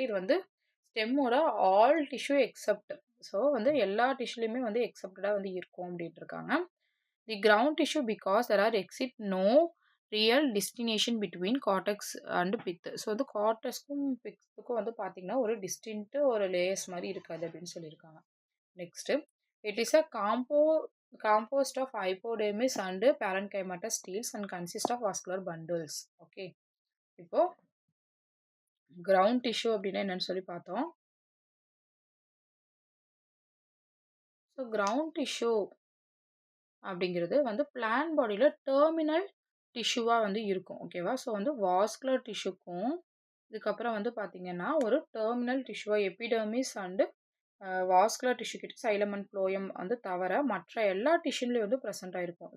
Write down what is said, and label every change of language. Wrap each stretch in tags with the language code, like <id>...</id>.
<ta>இது வந்து ஸ்டெம்மோட all tissue accept. So வந்து எல்லா டிஷ்யூலையுமே வந்து எக்ஸப்டடாக வந்து இருக்கும் அப்படின்ட்டு இருக்காங்க.</ta> <en>The ground tissue because there are exist no real destination between cortex and pith.</en> <ta>So வந்து கார்டெக்ஸ்க்கும் பித்துக்கும் வந்து பார்த்தீங்கன்னா ஒரு டிஸ்டின்ட்டு ஒரு லேயர்ஸ் மாதிரி இருக்காது அப்படின்னு சொல்லியிருக்காங்க.</ta> <en>Next, it is a composed of hypodermis and parenchymatous steels and consists of vascular bundles. Okay.</en> <ta>இப்போ ground tissue அப்படின்னா என்னன்னு சொல்லி பார்த்தோம். ஸோ ground tissue அப்படிங்கிறது வந்து பிளான் பாடியில் டெர்மினல் டிஷ்யூவாக வந்து இருக்கும். ஓகேவா? ஸோ வந்து வாஸ்குலர் டிஷ்யூக்கும் இதுக்கப்புறம் வந்து பார்த்தீங்கன்னா ஒரு terminal டிஷ்யூவாக epidermis and vascular tissue கிட்ட சைலம் அண்ட் ப்ளோயம் வந்து தவிர மற்ற எல்லா டிஷ்யூலையும் வந்து ப்ரெசென்ட் ஆயிருக்கும்.</ta>